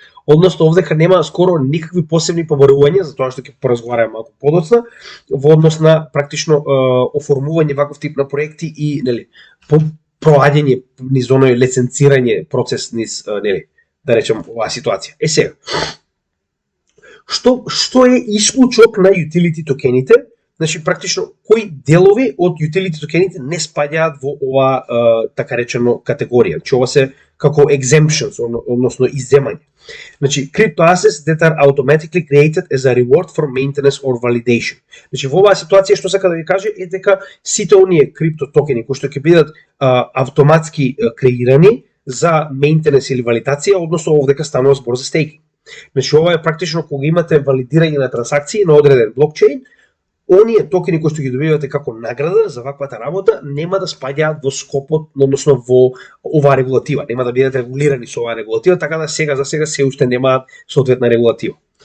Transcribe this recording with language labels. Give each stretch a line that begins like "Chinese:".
Macedonian: Односно, овдека нема скоро никакви посебни побарувања, за тоа што ќе поразговараме малку подоцна, во однос на практично оформување ваков тип на проекти и нели проаѓање низ оној лиценцирање процес низ нели да речем оваа ситуација. Сега, што е исклучок на utility токените? Значи практично кои делови од utility токените не спаѓаат во ова така речено категорија. Значи ова се како exemptions, односно изземање. Значи,
English: crypto assets that are automatically created as a reward for maintenance or validation.
Macedonian: Значи, во оваа ситуација што сака да ви каже е дека сите оние крипто токени кои што ќе бидат автоматски креирани за maintenance или валидација, односно овдека станува збор за стейкинг. Значи, ова е практично кога имате валидирање на трансакции на одреден блокчейн, оние токени кои што ги добивате како награда за ваквата работа нема да спаѓаат во скопот, односно во оваа регулатива, нема да бидат регулирани со оваа регулатива, така да сега се уште немаат соодветна регулатива.